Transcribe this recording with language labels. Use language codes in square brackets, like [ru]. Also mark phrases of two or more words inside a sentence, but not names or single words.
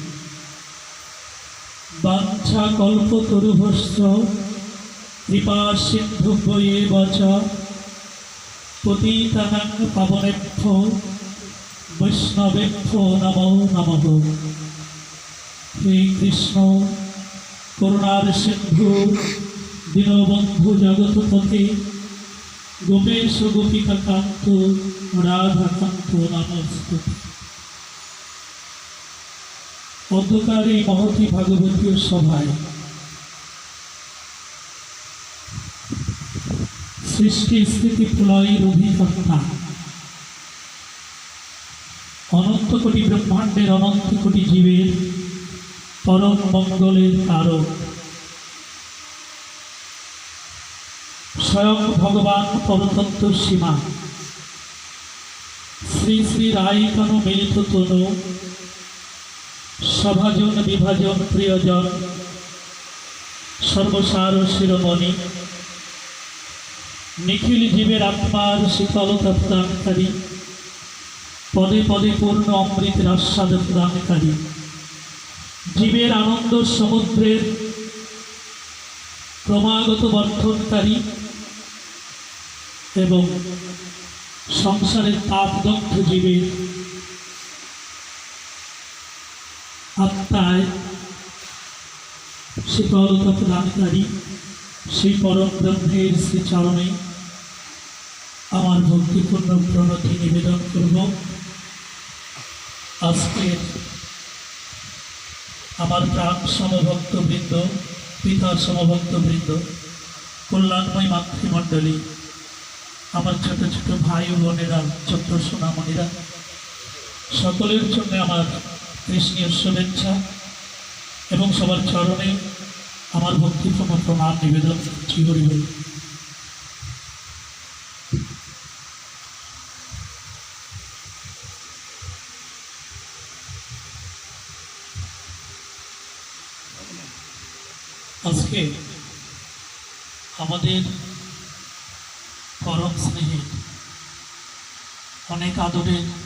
[sa] वाञ्छा कल्पतरुभ्यश्च कृपा सिन्धुभ्येव च पतितानां पावनेभ्यो वैष्णवेभ्यो नमो नमः। हे कृष्ण करुणार सिन्धु दीनबन्धु जगत्पते गोपेश गोपिकान्त राधाकान्त नमस्ते। [bn] অন্ধকার এই মহতী ভাগবতীয় সভায় সৃষ্টি স্থিতি প্রলয়ের অধিকর্তা অনন্ত কোটি ব্রহ্মাণ্ডের অনন্ত কোটি জীবের পরম মঙ্গলের কারক স্বয়ং ভগবান পরতত্ত্ব সীমা শ্রী শ্রী রায়কানু মিলিত তনু সভাজন বিভাজন প্রিয়জন সর্বসার শিরোমণি নিখিল জীবের আত্মার শীতলতা প্রদানকারী পদে পদে পূর্ণ অমৃত আস্বাদ প্রদানকারী জীবের আনন্দ সমুদ্রের ক্রমাগত বর্ধনকারী এবং সংসারের তাপদগ্ধ জীবের আত্মায় শীতলতা প্রদানকারী শ্রী পরম ব্রহ্মের শ্রীচরণে আমার ভক্তিপূর্ণ প্রণতি নিবেদন করব। আজকের আমার প্রাণ সমভক্তবৃন্দ পিতা সমভক্তবৃন্দ কল্যাণময় মাতৃমণ্ডলী আমার ছোট ছোট ভাই বোনেরা ছোট সোনামণিরা সকলের জন্য আমার কৃষ্ণীয় শুভেচ্ছা এবং সবার চরণে আমার ভক্তিপূর্ণ প্রণাম নিবেদন করছি। হরি বোল। আজকে আমাদের পরম স্নেহে অনেক আদরের